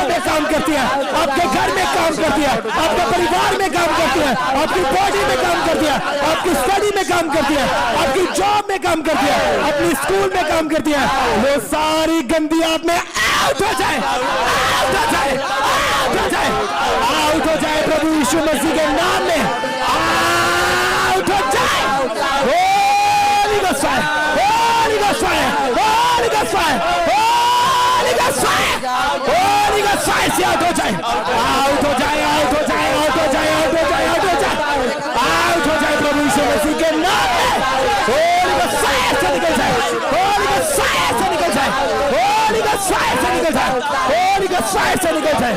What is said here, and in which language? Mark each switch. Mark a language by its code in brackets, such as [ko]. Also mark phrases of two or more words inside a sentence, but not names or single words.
[hi] काम करती है, आपके घर में काम करती है, आपके परिवार में काम करती है, आपकी बॉडी में काम करती है, आपकी स्टडी में काम करती है, आपकी जॉब में काम करती है, अपनी स्कूल में काम करती है, वो सारी गंदी आत्माएं आउट हो जाए, आउट हो जाए, आउट हो जाए, आउट हो जाए प्रभु यीशु मसीह के नाम में, आउट हो जाए। [en] Holy Ghost Fire, Holy Ghost Fire, Holy Ghost Fire, Holy Ghost Fire, Holy Ghost Fire [hi] से आउट हो जाए, आउट हो जाए, आउट हो जाए, आउट हो जाए, आउट हो जाए, आउट हो जाए, आउट हो जाए प्रभु यीशु मसीह के नाम में। [en] Holy Ghost Fire [hi] से निकल जाए, [en] Holy Ghost Fire [hi] से निकल जाए, [en] Holy Ghost Fire [hi] से निकल जाए, [en] Holy Ghost Fire [hi] से निकल जाए।